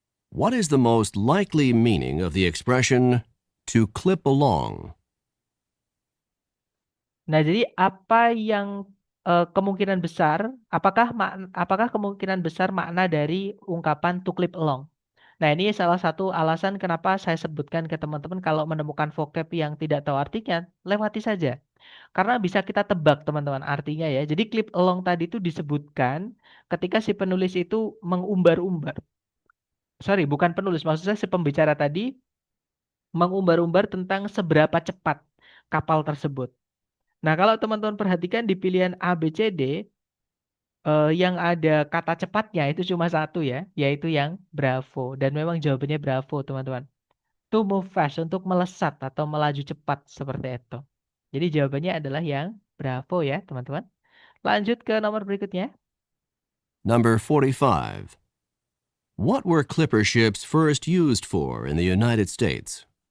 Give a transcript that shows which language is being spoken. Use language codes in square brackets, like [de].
[en] What is the most likely meaning of the expression to clip along? [id] Nah, jadi apa yang kemungkinan besar, apakah kemungkinan besar makna dari ungkapan to clip along? Nah, ini salah satu alasan kenapa saya sebutkan ke teman-teman kalau menemukan vocab yang tidak tahu artinya, lewati saja. Karena bisa kita tebak teman-teman artinya ya. Jadi clip along tadi itu disebutkan ketika si penulis itu mengumbar-umbar. Bukan penulis, maksud saya si pembicara tadi mengumbar-umbar tentang seberapa cepat kapal tersebut. Nah, kalau teman-teman perhatikan di pilihan A, B, C, D, yang ada kata cepatnya itu cuma satu ya, yaitu yang Bravo. Dan memang jawabannya Bravo, teman-teman. [en] To move fast, [id] untuk melesat atau melaju cepat seperti itu. Jadi jawabannya adalah yang Bravo ya, teman-teman. Lanjut ke nomor berikutnya. [en] Number 45. What were clipper ships first used for in the United States?